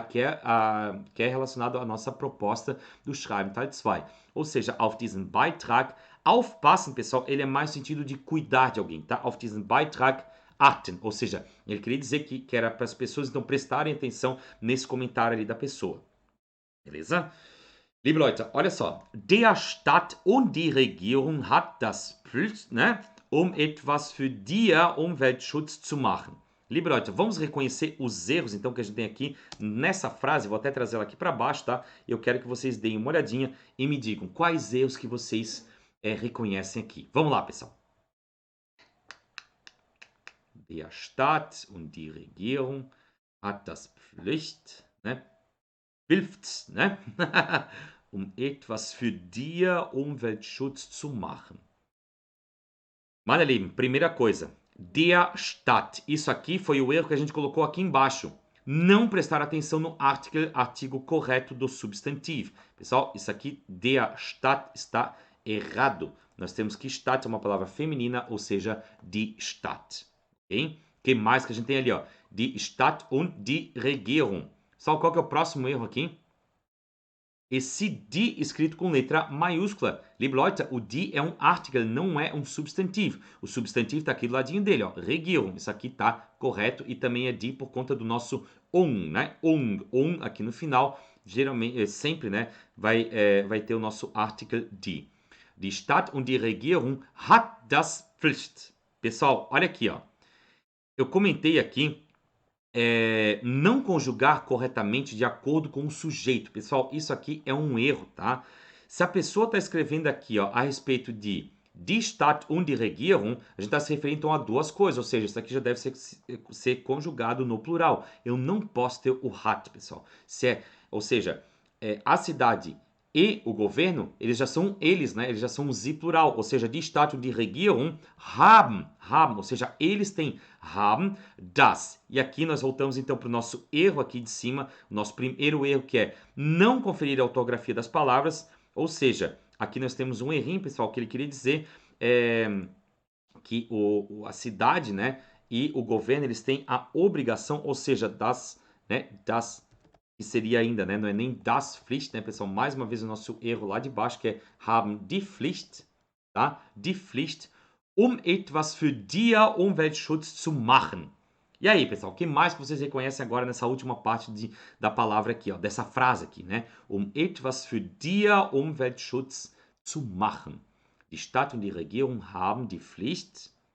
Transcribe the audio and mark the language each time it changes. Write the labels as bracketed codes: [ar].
[pt] Que é relacionado à nossa proposta do Schreiben Teil 2. Ou seja, [de] auf diesen Beitrag aufpassen, [pt] pessoal, ele é mais no sentido de cuidar de alguém, tá? [de] Auf diesen Beitrag achten, [pt] ou seja, ele queria dizer que era para as pessoas então prestarem atenção nesse comentário ali da pessoa. Beleza? [de] Liebe Leute, [pt] olha só. [de] Der Stadt und die Regierung hat das Pflicht, né? Etwas für den Umweltschutz zu machen. Liebe Leute, [pt] vamos reconhecer os erros então que a gente tem aqui nessa frase. Vou até trazer ela aqui para baixo, tá? Eu quero que vocês deem uma olhadinha e me digam quais erros que vocês reconhecem aqui. Vamos lá, pessoal. [de] Der Staat und die Regierung hat das Pflicht, ne? Hilft, ne? Etwas für den Umweltschutz zu machen. Meine Lieben, [pt] primeira coisa, der Stadt. Isso aqui foi o erro que a gente colocou aqui embaixo. Não prestar atenção no artigo correto do substantivo. Pessoal, isso aqui, der Stadt, está errado. nós temos que Stadt é uma palavra feminina, ou seja, die Stadt. Ok? O que mais que a gente tem ali? Ó? [de] Die Stadt und die Regierung. [pt] Só qual que é o próximo erro aqui? Esse die escrito com letra maiúscula. [de] Liebe Leute, [pt] o die é um article, não é um substantivo. O substantivo está aqui do ladinho dele, ó. Regierung. Isso aqui está correto e também é die por conta do nosso né? On aqui no final, geralmente, sempre, né? Vai ter o nosso article die. [de] Die Stadt und die Regierung hat das Pflicht. [pt] Pessoal, olha aqui, ó. Eu comentei aqui não conjugar corretamente de acordo com o sujeito. Pessoal, isso aqui é um erro, tá? Se a pessoa está escrevendo aqui, ó, a respeito de [de] die Stadt und die Regierung, [pt] a gente está se referindo então a duas coisas, ou seja, isso aqui já deve ser conjugado no plural. Eu não posso ter o hat, pessoal. Ou seja, a cidade e o governo, eles já são eles, né? Eles já são sie plural, ou seja, [de] die Stadt und die Regierung haben, [pt] ou seja, eles têm haben das. E aqui nós voltamos então para o nosso erro aqui de cima, o nosso primeiro erro que é não conferir a ortografia das palavras, ou seja, aqui nós temos um errinho, pessoal, que ele queria dizer que a cidade, né, e o governo, eles têm a obrigação, ou seja, das, que seria ainda, né? Não é nem das Pflicht, né, pessoal? Mais uma vez o nosso erro lá de baixo, que é [de] haben die Pflicht, [pt] tá? [de] Die Pflicht, etwas für die Umweltschutz zu machen. [pt] E aí, pessoal, o que mais que vocês reconhecem agora nessa última parte da palavra aqui, ó, dessa frase aqui, né? [de] Etwas für die Umweltschutz zu machen. Die Stadt und die Regierung haben die Pflicht.